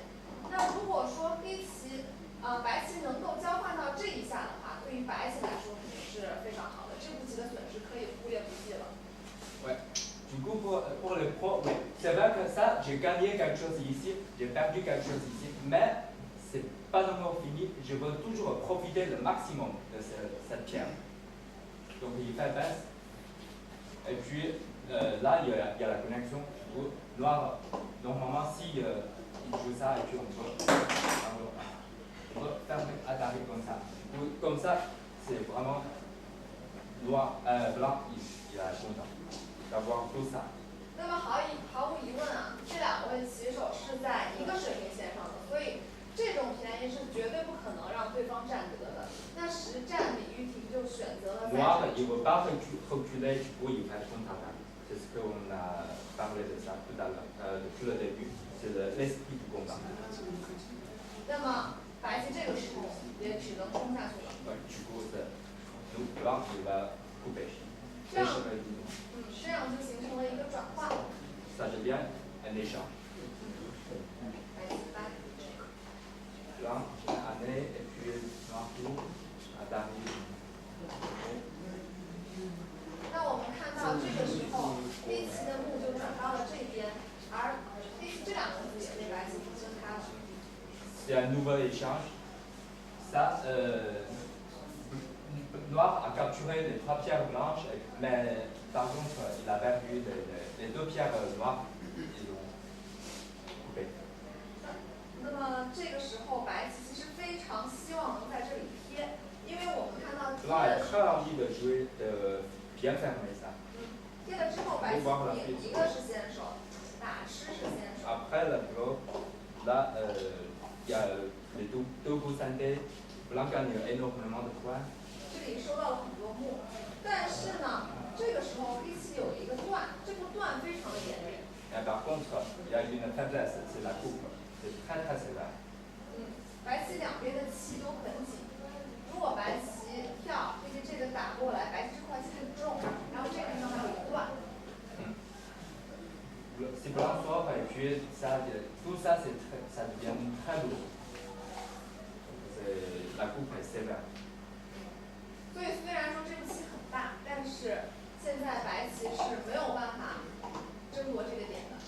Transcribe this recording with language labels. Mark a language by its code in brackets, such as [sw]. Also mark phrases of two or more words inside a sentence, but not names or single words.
[zh] 那如果说黑棋白棋能够交换到这一下的话，对于白棋来说肯定是非常好的，这步棋的损失可以忽略不计了。 [fr] Ouais. Du coup, pour les pros, oui. C'est vrai que ça, j'ai gagné quelque chose ici, j'ai perdu quelque chose ici, mais c'est pas encore fini. Je veux toujours profiter le maximum de cette pierre. Donc il fait baisse. Et puis là, il y a la connexion. Noir, normalement, si il joue ça, et puis on peut fermer, attaquer comme ça. Comme ça, c'est vraiment noir, blanc, il a content d'avoir tout ça. [zh] 那么毫无疑问啊，这两位棋手是在一个水平线上的，所以这种便宜是绝对不可能让对方占得的。那实战李玉婷就选择了在。 [fr] Noir, il ne veut pas reculer, du coup, il fait contre-attaque. C'est ce qu'on a parlé de ça tout à l'heure, depuis le début. C'est l'esprit du combat. [zh] 那么白棋这个时候也只能冲下去了。 [fr] Du coup, nous, blanc, il va couper. [zh] 这样就形成了一个转换。 [fr] Ça devient un échange. [zh] 白棋搬。 [fr] Blanc, année, et puis noir tout, damier. [zh] 那我们看到这个时候，黑棋的目就转到了这边，而黑棋这两个子也被白棋分开了。 [fr] C'est un nouvel échange. Ça, ça, Noir a capturé les 3 pierres blanches, mais par contre, il a perdu les 2 pierres noires. Ils ont coupé. [zh] 那么这个时候，白棋其实非常希望能在这里贴，因为我们看到贴 [fr] Blanc [zh] 的 [fr] a très envie de jouer, de bien fermer ça. [zh] 贴了之后，白棋赢一个是先手，打吃是先手。 [fr] Après le bloc, là, il y a les deux bouts santé. Blanc gagne énormément de points. [zh] 这里收到了很多目，但是呢，这个时候黑棋有一个断，这个断非常的严厉。 [fr] Et par contre, il y a une faiblesse, c'est la coupe. C'est très très sévère. [zh] 白棋两边的棋都很紧，如果白棋跳，黑棋这个打过来，白棋这块棋很重，然后这个地方还有一断。 [fr] Si Blanc sort et puis ça, tout ça, ça devient très lourd. La coupe est sévère. [zh] 所以虽然说这个棋很大，但是现在白棋是没有办法争夺这个点的。